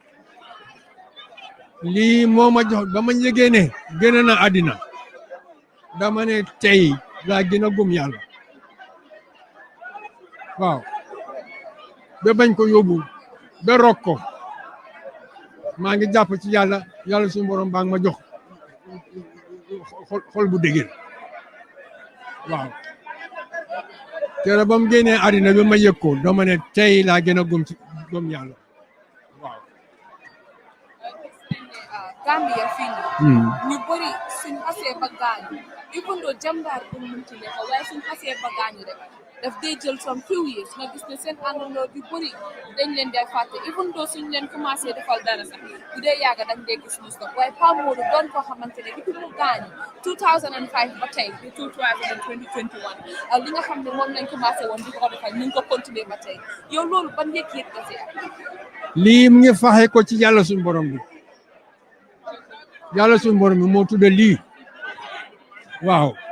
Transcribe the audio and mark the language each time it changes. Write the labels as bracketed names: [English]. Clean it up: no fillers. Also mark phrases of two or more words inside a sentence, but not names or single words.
[Wolof] lii moo ma jox ba ma yëgee ne génn na àddina dama ne tey laa gën a gëm yàlla waaw ba bañ ko yóbbu ba rok ko maa ngi jàpp ci yàlla suñu borom baa ngi ma jox xol bu dëgër waaw keroog ba mu génnee àddina bi ma yëg ko dama ne tey laa gën a gëm yàlla waaw. Gambia fii nii ñu bëri suñ xasee ba gaañu [English] even though [Wolof] jàmbaar bu mu ci nekk waaye suñ xasee ba gaañu rek daf dee jël [English] some few years [Wolof] nga gis ne seen àndandoo yu bëri dañ leen dee fàtte [English] even though [Wolof] suñ leen commencé defal dara sax bu dee yàgg dañ dee gis ñu stop waaye Pa Modou doon koo xamante ne depuis mu gaañu 2005 ba tey di 2021 li nga xam ne moom lañ commencé woon di ko defal ñu ngi ko continuer ba tey yow loolu ban yëg-yëg nga si am lii mu ngi faxe ko ci yàlla suñu borom bi yàlla suñu borom bi moo tudde lii waaw